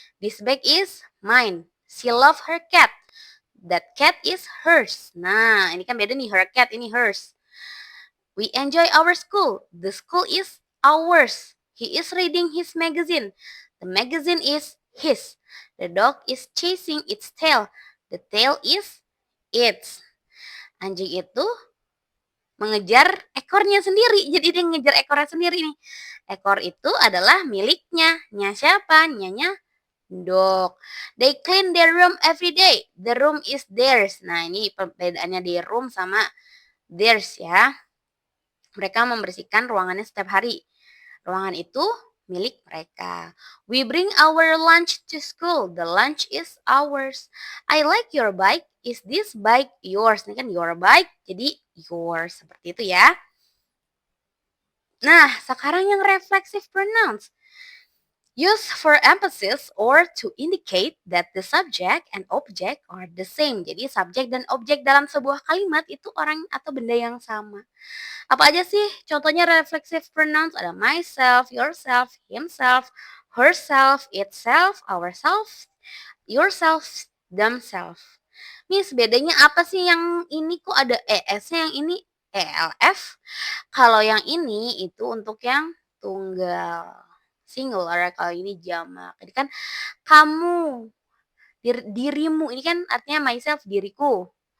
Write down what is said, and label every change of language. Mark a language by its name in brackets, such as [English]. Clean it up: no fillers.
[English] This bag is mine. She love her cat. That cat is hers. [Indonesian] Nah, ini kan beda nih, [English] her cat, ini hers. We enjoy our school. The school is ours. He is reading his magazine. The magazine is his. The dog is chasing its tail. The tail is its. [Indonesian] Anjing itu mengejar ekornya sendiri. Jadi dia ngejar ekornya sendiri nih. Ekor itu adalah miliknya. Nya siapa? Nyanya dog. [English] They clean their room every day. The room is theirs. [Indonesian] Nah, ini perbedaannya di room sama theirs ya. Mereka membersihkan ruangannya setiap hari. Ruangan itu milik mereka. [English] We bring our lunch to school. The lunch is ours. I like your bike. Is this bike yours? [Indonesian] Ini kan your bike, jadi yours. Seperti itu ya. Nah, sekarang yang reflexive pronouns. [English] Use for emphasis or to indicate that the subject and object are the same. [Indonesian] Jadi subjek dan objek dalam sebuah kalimat itu orang atau benda yang sama. Apa aja sih contohnya reflexive pronouns? Ada myself, yourself, himself, herself, itself, ourselves, yourself, themselves. Miss, bedanya apa sih yang ini kok ada ES-nya, yang ini ELF? Kalau yang ini itu untuk yang tunggal. singular, kalau ini jamak. Jadi kan kamu, dirimu, ini kan artinya myself, diriku.